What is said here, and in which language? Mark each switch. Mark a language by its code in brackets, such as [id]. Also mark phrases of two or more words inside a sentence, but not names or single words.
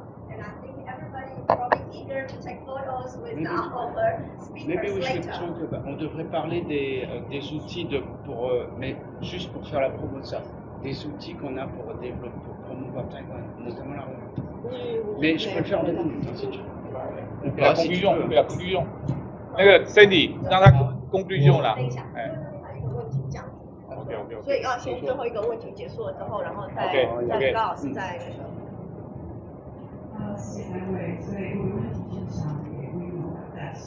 [en] And I think everybody is probably eager to take photos with our speakers Maybe we should later. talk about, [fr] on devrait parler des outils mais juste pour faire la promo de ça, des outils qu'on a pour développer, pour promouvoir Taïwan, notamment la remontée. Mais je peux le faire maintenant, si tu veux. La conclusion. [zh] 那个 Sandy 让他 conclusion 啦。OK。所以要先最后一个问题结束了之后，然后再高老师再那个。谢谢三位，所以我的问题是想给吴怡农大使。